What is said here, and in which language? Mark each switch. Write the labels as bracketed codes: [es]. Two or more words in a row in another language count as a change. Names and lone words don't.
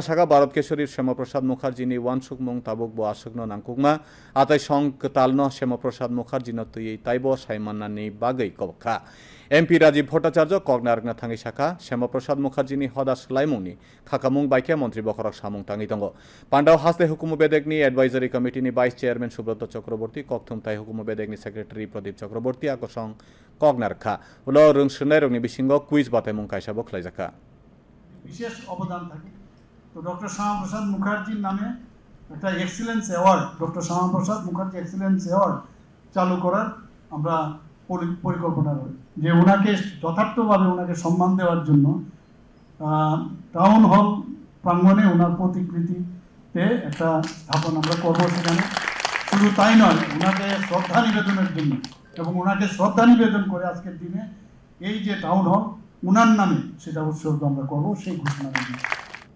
[trp] साखा भारत केशरी श्यामाप्रसाद मुखार्जीनि वानसुक मुं ताबुक ब आसुकनो नांकुकमा आताय सं कतालनो श्यामाप्रसाद मुखार्जीनो तुयै ताइब सायमाननानि बागै कबखा एमपी राजीव भट्टाचार्य कगनारगना थांगै शाखा श्यामाप्रसाद मुखार्जीनि हदा सोलायमुंनि खाखामुं बायखे मन्त्रि बखरक सामुं थांगै दङ पान्डाव हासदे हुकुमु बेदेकनि एडभाइजरी कमिटिनि भाइस चेयारमैन सुब्रत चक्रवर्ती कक्थुम ताइ हुकुमु बेदेकनि सेक्रेटारि प्रदीप चक्रवर्ती आकसं कगनारखा उलो रोंसुनाय रंनि बिसिंग कुइज बाथाय मुं कायसाबो खलायजाखा [bn] বিশেষ অবদান থাকে তো ডক্টর শ্যামাপ্রসাদ মুখার্জির নামে একটা এক্সিলেন্স অ্যাওয়ার্ড ডক্টর শ্যামাপ্রসাদ মুখার্জি এক্সিলেন্স অ্যাওয়ার্ড চালু করার আমরা পরিকল্পনা রয়েছে যে ওনাকে যথার্থভাবে ওনাকে সম্মান দেওয়ার জন্য টাউন হল প্রাঙ্গণে ওনার প্রতিকৃতিতে একটা স্থাপন আমরা করব সেখানে শুধু তাই নয় ওনাকে শ্রদ্ধা নিবেদনের জন্য এবং ওনাকে শ্রদ্ধা নিবেদন করে আজকের দিনে এই যে টাউন হল ওনার নামে সেটা উৎসর্গ আমরা করব সেই ঘোষণা